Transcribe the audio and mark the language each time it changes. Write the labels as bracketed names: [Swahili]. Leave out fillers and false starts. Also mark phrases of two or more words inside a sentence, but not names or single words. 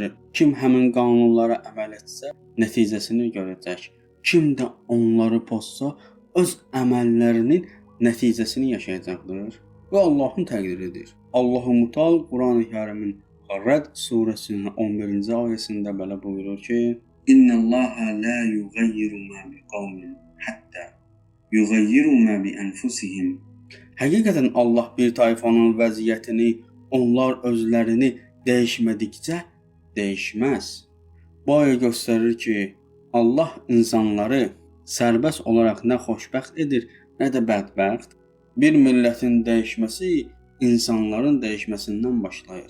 [Azerbaijani] Kim həmin qanunlara əməl etsə, nəticəsini görəcək. Kim də onları pozsa, öz əməllərinin nəticəsini yaşayacaqdır. Və Allahın təqdiridir. Allah-u Mutal Qurani-Kərimin Rəd surəsinin 11-ci ayəsində belə buyurur ki: [Arabic] إن الله لا يغير ما بقوم حتى يغيروا ما بأنفسهم. [Azerbaijani] Həqiqətən Allah bir tayfanın vəziyyətini, onlar özlərini dəyişmədikcə dəyişməz. Bu ayə göstərir ki, Allah insanları sərbəst olaraq nə xoşbəxt edir, nə də bədbəxt. Bir millətin dəyişməsi insanların dəyişməsindən başlayır.